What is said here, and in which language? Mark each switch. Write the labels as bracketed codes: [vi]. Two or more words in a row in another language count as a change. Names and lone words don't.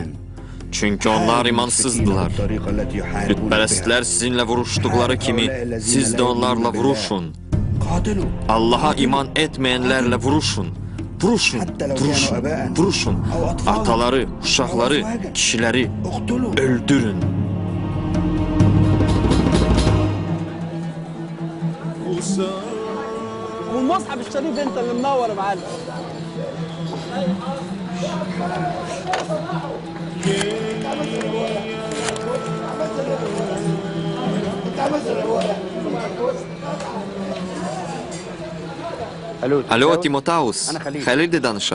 [az] Çünki onlar imansızdılar. Bütpərəstlər sizinlə vuruşduqları kimi, siz də onlarla vuruşun. Allaha iman etməyənlərlə vuruşun. Vuruşun. Ataları, uşaqları, kişiləri öldürün. [ar] والمصحف الشريف انت اللي منور يا معلم. [az] Alo, Timotaus, Xəlildir danışan.